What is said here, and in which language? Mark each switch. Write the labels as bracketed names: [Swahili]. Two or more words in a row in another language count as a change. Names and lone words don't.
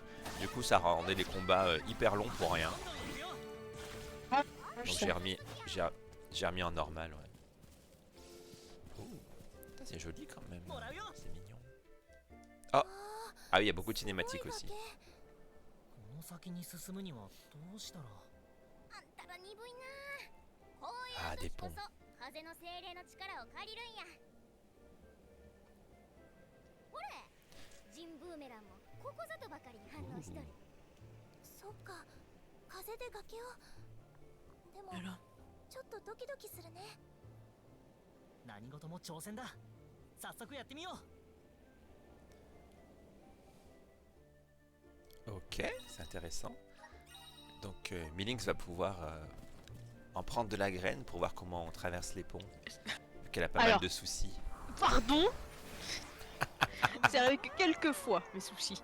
[French] Du coup, ça rendait les combats hyper longs pour rien. Donc j'ai remis en normal, ouais. Oh, c'est joli quand même. C'est mignon. Oh, ah oui, il y a beaucoup de cinématiques aussi. Ah, des ponts. [Japanese] ジンブーメランもここぞとばかりに反応しとる。そっか、風で崖を。でもちょっとドキドキするね。何事も挑戦だ。早速やってみよ [French] う。Ok, c'est intéressant. Donc Milinx va pouvoir en prendre de la graine pour voir comment on traverse les ponts. Qu'elle a pas mal de soucis. Pardon. C'est arrivé que quelques fois mes soucis.